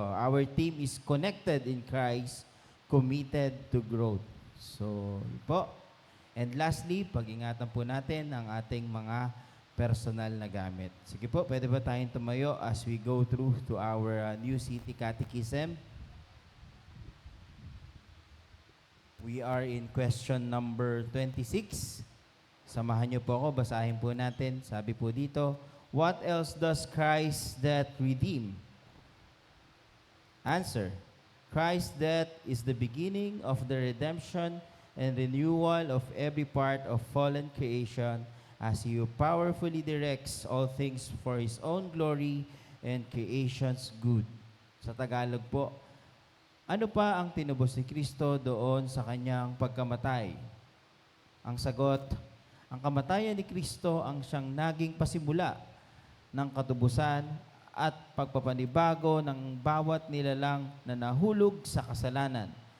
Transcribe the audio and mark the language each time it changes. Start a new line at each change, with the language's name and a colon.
English: Our team is connected in Christ, committed to growth.
Filipino: So, po. And lastly, pag-ingatan po natin ang ating mga personal na gamit. Sige po, pwede ba tayong tumayo
English: as we go through to our New City Catechism? We are in question number 26.
Filipino: Samahan niyo po ako, basahin po natin. Sabi po dito,
English: what else does Christ's death redeem? Answer, Christ's death is the beginning of the redemption and renewal of every part of fallen creation as He powerfully directs all things for His own glory and creation's good.
Filipino: Sa Tagalog po, ano pa ang tinubos ni Kristo doon sa kanyang pagkamatay? Ang sagot, ang kamatayan ni Kristo ang siyang naging pasimula ng katubusan at pagpapanibago ng bawat nilalang na nahulog sa kasalanan.